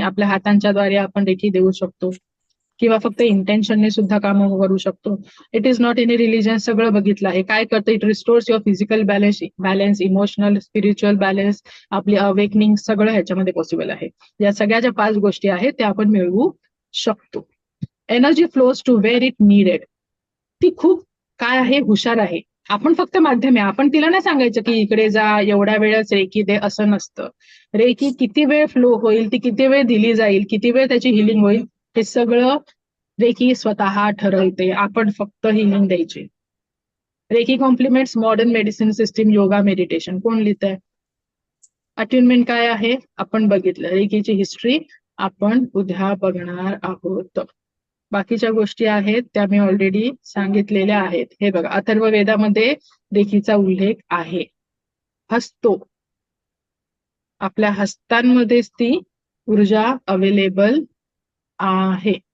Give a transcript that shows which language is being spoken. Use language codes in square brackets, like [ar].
[mr] आपल्या हातांच्या द्वारे आपण रेकी देऊ शकतो किंवा फक्त इंटेन्शनने सुद्धा काम करू शकतो. [en] it is not any religion, [mr] सगळं बघितलं आहे. काय करतं? [en] it restores your physical balance, emotional, spiritual balance, आपली awakening, [mr] सगळं ह्याच्यामध्ये पॉसिबल आहे. या सगळ्या ज्या 5 गोष्टी आहेत त्या आपण मिळवू शकतो. [en] Energy flows to where it needed. [mr] ती खूप काय आहे, हुशार आहे. आपण फक्त माध्यम आहे. आपण तिला नाही सांगायचं की इकडे जा, एवढ्या वेळच रेकी दे, असं नसतं. रेकी किती वेळ फ्लो होईल, ती किती वेळ दिली जाईल, किती वेळ त्याची हिलिंग होईल, हे सगळं रेकी स्वतः ठरवते. आपण फक्त हिलिंग द्यायची. [en] Reiki compliments modern medicine system, yoga, meditation. [mr] कोण लिहित आहे? अट्युनमेंट काय आहे आपण बघितलं. रेकीची हिस्ट्री आपण उद्या बघणार आहोत. बाकीच्या गोष्टी आहेत त्या मी ऑलरेडी सांगितलेल्या आहेत. हे बघा, अथर्ववेदामध्ये रेकीचा उल्लेख आहे. हस्तो, आपल्या हस्तांमध्येच ती ऊर्जा अवेलेबल आहे.